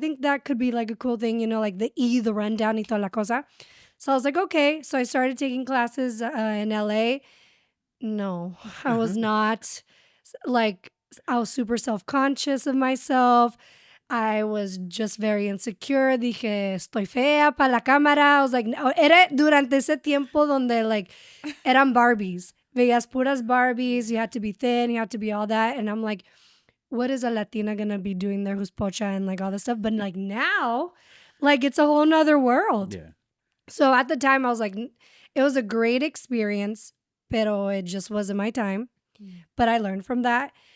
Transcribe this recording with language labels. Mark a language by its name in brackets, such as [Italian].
[English] I think that could be like a cool thing, like the rundown [Spanish] y toda la cosa. [English] So I was like, okay. So I started taking classes in LA. No, I was not like, I was super self-conscious of myself. I was just very insecure. [Spanish] Dije, estoy fea para la cámara. [English] I was like, [Spanish] no, era durante ese tiempo donde like, eran Barbies. Veías puras Barbies. [English] You had to be thin. You had to be all that. And I'm like, what is a Latina going to be doing there who's pocha and like all this stuff? But like now, like it's a whole nother world. Yeah. So at the time I was like, it was a great experience, pero it just wasn't my time. But I learned from that.